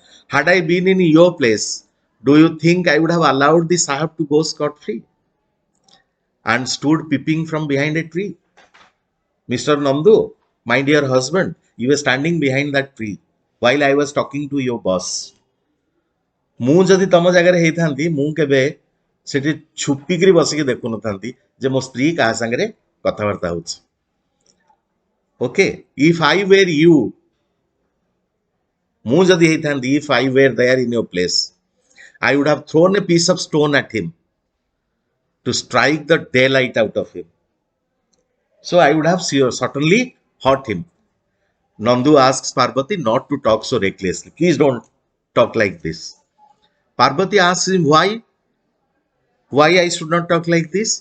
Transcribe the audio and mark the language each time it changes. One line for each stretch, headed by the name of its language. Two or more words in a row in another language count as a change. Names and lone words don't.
English: Had I been in your place, do you think I would have allowed the Sahib to go scot free and stood peeping from behind a tree? Mr. Nandu, my dear husband, you were standing behind that tree while I was talking to your boss.
Odia: ମୁଁ ଯଦି ତମ ଜାଗାରେ ହେଇଥାନ୍ତି ମୁଁ କେବେ ସେଠି ଛୁପିକିରି ବସିକି ଦେଖୁନଥାନ୍ତି ଯେ ମୋ ସ୍ତ୍ରୀ କାହା ସାଙ୍ଗରେ କଥାବାର୍ତ୍ତା ହଉଛି
English: okay if I were you
Odia: ମୁଁ ଯଦି ହେଇଥାନ୍ତି
English: if I were there in your place I would have thrown a piece of stone at him to strike the daylight out of him. So I would have certainly hurt him. Nandu asks Parvati not to talk so recklessly. Please don't talk like this. Parvati asks him why I should not talk like this.